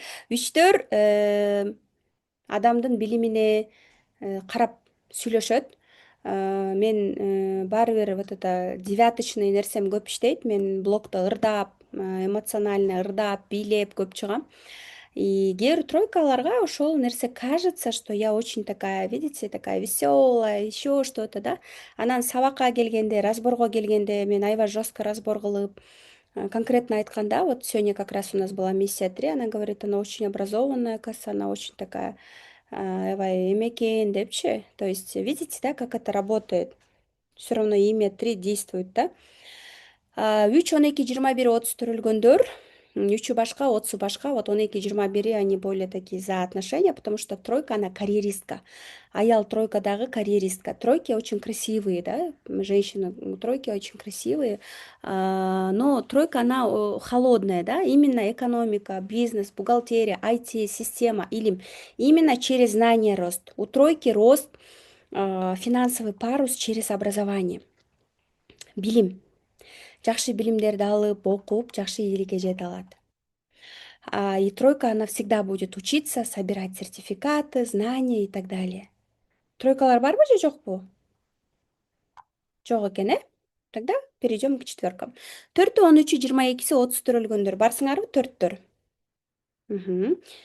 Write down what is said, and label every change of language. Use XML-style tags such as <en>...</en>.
<ky>Үчтөр адамдын билимине карап сүйлөшөт. Мен баары бир</ky> <ru>вот это девяточный</ru> <ky>нерсем көп иштейт. Мен блогдо ырдап,</ky> <ru>эмоционально</ru> <ky>ырдап, бийлеп көп чыгам. И кээ бир тройкаларга ошол нерсе</ky> <ru>кажется, что я очень такая, видите, такая веселая, еще что-то, да.</ru> <ky>Анан сабакка келгенде, разборго келгенде мен аябай жестко разбор кылып, конкретно айтканда,</ky> <ru>вот сегодня как раз у нас была миссия 3, она говорит, она очень образованная, оказывается, она очень такая,</ru> <ky>аябай эме депчи.</ky> <ru>То есть, видите, да, как это работает? Все равно имя 3 действует, да? 3, 12, 21, 30</ru> <ky>төрөлгөндөр, 3 башка, 30 башка,</ky> <ru>вот 12, 21 они более такие за отношения, потому что тройка, она карьеристка.</ru> <ky>Аял тройка дагы карьеристка.</ky> <ru>Тройки очень красивые, да, женщины, тройки очень красивые, но тройка, она холодная, да, именно экономика, бизнес, бухгалтерия, IT, система,</ru> <ky>илим.</ky> <ru>Именно через знание рост. У тройки рост, финансовый парус через образование.</ru> <ky>Билим. Жакшы билимдерди алып, окуп, жакшы ийгиликке жете алат.</ky> <ru>И тройка, она всегда будет учиться, собирать сертификаты, знания и так далее.</ru> <ky>Тройкалар барбы же жокпу? Жок экен, э?</ky> <ru>Тогда перейдем к четверкам.</ru> <ky>4, 13, 22, 30 төрөлгөндөр барсыңарбы?</ky> <ru>4. Мгм.</ru>